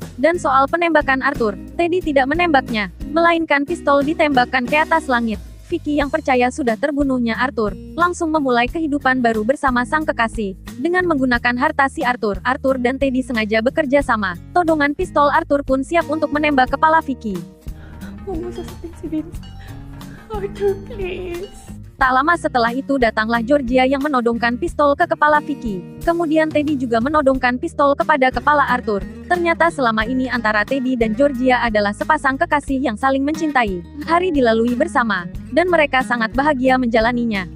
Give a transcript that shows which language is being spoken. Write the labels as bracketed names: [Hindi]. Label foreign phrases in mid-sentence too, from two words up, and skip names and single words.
[Indonesian] Dan soal penembakan Arthur, Teddy tidak menembaknya, melainkan pistol ditembakkan ke atas langit. Vicky yang percaya sudah terbunuhnya Arthur, langsung memulai kehidupan baru bersama sang kekasih. Dengan menggunakan harta si Arthur, Arthur dan Teddy sengaja bekerja sama. Todongan pistol Arthur pun siap untuk menembak kepala Vicky. [Filipino] Huwag mo sasabihin si Vince. Arthur, please. [Indonesian] Tak lama setelah itu datanglah Georgia yang menodongkan pistol ke kepala Vicky. Kemudian Teddy juga menodongkan pistol kepada kepala Arthur. Ternyata selama ini antara Teddy dan Georgia adalah sepasang kekasih yang saling mencintai. Hari dilalui bersama, dan mereka sangat bahagia menjalaninya.